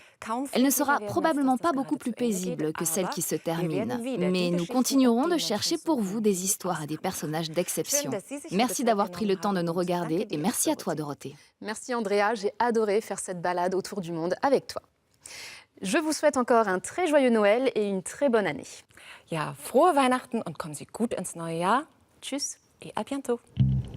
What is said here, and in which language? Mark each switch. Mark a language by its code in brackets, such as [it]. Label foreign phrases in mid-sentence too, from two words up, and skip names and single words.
[fr] Elle ne sera probablement pas beaucoup plus paisible que celle qui se termine, mais nous continuerons de chercher pour vous des histoires et des personnages d'exception. Merci d'avoir pris le temps de nous regarder et merci à toi, Dorothée. Merci Andrea, j'ai adoré faire cette balade autour du monde avec toi. Je vous souhaite encore un très joyeux Noël et une très bonne année. [de] Ja, frohe Weihnachten und kommen Sie gut ins neue Jahr. Tschüss [fr] et à bientôt.